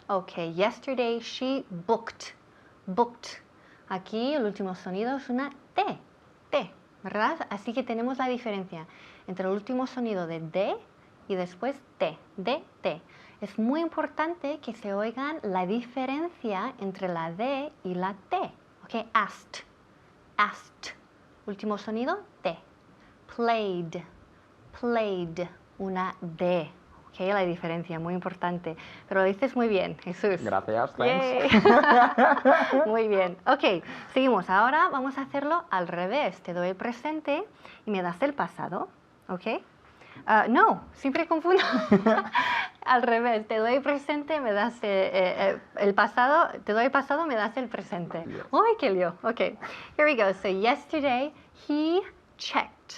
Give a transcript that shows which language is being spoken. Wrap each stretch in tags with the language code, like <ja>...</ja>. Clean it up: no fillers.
<en>Ok, yesterday she booked. Booked.</en> <es>Aquí el último sonido es una T. T, ¿verdad? Así que tenemos la diferencia entre el último sonido de D y después T. D, T. Es muy importante que se oigan la diferencia entre la D y la T. Ok, asked. Asked. Último sonido, T. Played. Played. Una D. Ok, la diferencia, muy importante. Pero lo dices muy bien, Jesús. Gracias, thanks. Yay. Muy bien. Ok, seguimos. Ahora vamos a hacerlo al revés. Te doy el presente y me das el pasado. Ok. No, siempre confundo. Al revés. Te doy el presente, me das el pasado. Te doy el pasado, me das el presente.</es> <en>Yes.</en> <es>¡Ay, qué lío! Ok.</es> <en>Here we go. So yesterday he checked.</en>